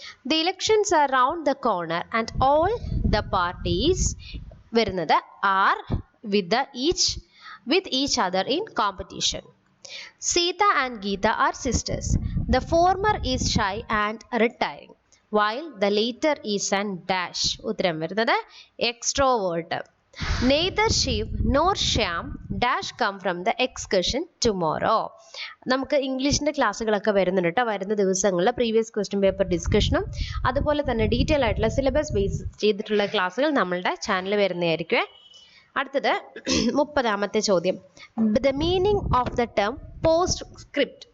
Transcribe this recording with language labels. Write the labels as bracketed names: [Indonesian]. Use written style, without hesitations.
[English] The elections are round the corner and all the parties വരുന്നത് are with each other in competition. Sita and Geeta are sisters. The former is shy and retiring while the later is an dash. [Malayalam] ഉത്തരം വരുന്നത് extrovert. [English] Neither Shiv nor Shyam dash come from the excursion tomorrow. [Malayalam] നമുക്ക് ഇംഗ്ലീഷിൻ്റെ ക്ലാസ്സുകളൊക്കെ വരുന്നുണ്ട് കേട്ടോ. വരുന്ന ദിവസങ്ങളിൽ previous question paper ഡിസ്കഷനും അതുപോലെ തന്നെ ഡീറ്റെയിൽ ആയിട്ടുള്ള സിലബസ് ബേസ് ചെയ്തിട്ടുള്ള ക്ലാസ്സുകൾ നമ്മളുടെ ചാനൽ വരുന്നതായിരിക്കും. അടുത്തത് 30ാമത്തെ ചോദ്യം. [English] The meaning of the term postscript.